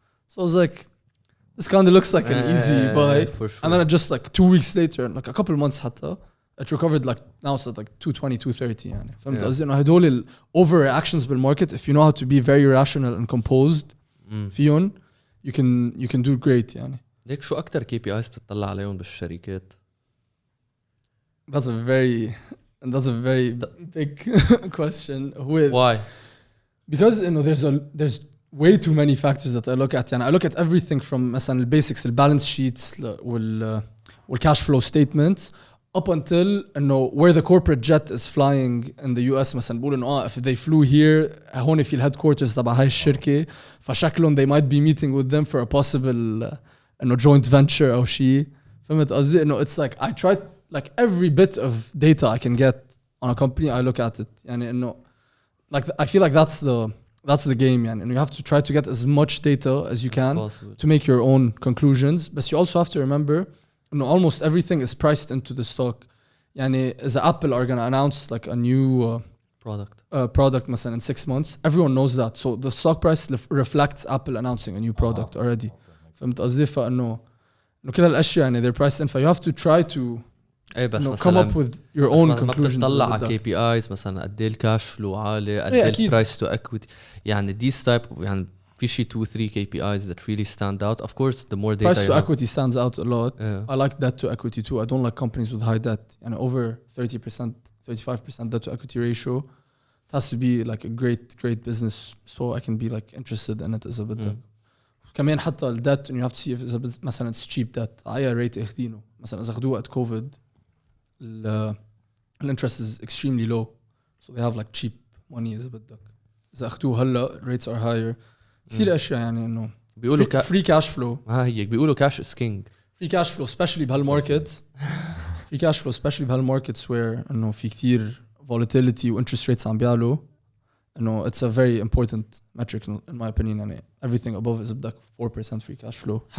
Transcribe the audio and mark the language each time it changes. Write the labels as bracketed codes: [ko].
[en] So I was like, this kind of looks like an easy buy. For sure. And then just like 2 weeks later, like a couple of months حتى, it recovered like now it's at like 220, 230 [ar] فهمت قصدي؟ هدول ال [en] overreactions بالmarket, if you know how to be very rational and composed [ar] فيهم, [en] you can do great [ar] ليك شو أكتر KPIs بتطلع عليهم بالشركات؟ [en] That's a very big question. Why? Because there's way too many factors that I look at. I look at everything from مثلا basics, the balance sheets وال cash flow statements up until where the corporate jet is flying in the US. [ar] مثلا بقول [en] if they flew here [ar] هون في الهيدكوارترز تبع هاي الشركة فشكلهم [en] they might be meeting with them for a possible joint venture [ar] أو شيء. فهمت قصدي؟ [en] it's like I try like every bit of data I can get on a company I look at it. like I feel like that's the game and you have to try to get as much data as you can to make your own conclusions. But you also have to remember إنه almost everything is priced into the stock. [ar] يعني إذا [en] Apple are gonna announce like a new product مثلا in 6 months, everyone knows that. So the stock price reflects Apple announcing a new product already. [ar] فهمت قصدي؟ فإنه كل هالأشياء يعني [en] they're priced in. So you have to try to [ar] بس [en] come up with your own conclusions. [ar] ما بتطلع على KPIs مثلا قد ايه الكاش فلو عالي قد ايه البرايس تو اكويتي يعني [en] these type [ar] يعني في شي 2-3 KPIs [en] that really stand out. Of course the more data price to equity stands out a lot. I like debt to equity too. I don't like companies with high debt and over 30% 35% debt to equity ratio. It has to be like a great business so I can be like interested in it as a bit. [ar] كمان حتى ال [en] debt and you have to see if it's مثلا it's cheap debt. أي rate [ar] اخدينه مثلا إذا أخدوه [en] at COVID the interest is extremely low so they have like cheap money [ar] إذا بدك. إذا أخدوه هلا [en] rates are higher. [ar] كثير أشياء يعني إنه بيقولوا [en] free cash flow. [ar] هيك بيقولوا [en] cash is king. free cash flow especially بهالmarkets. free cash flow especially بهالmarkets where إنه في كثير volatility و interest rates [ar] عم بيعلوا. [en] إنه it's a very important metric in my opinion يعني everything above is بدك 4% free cash flow.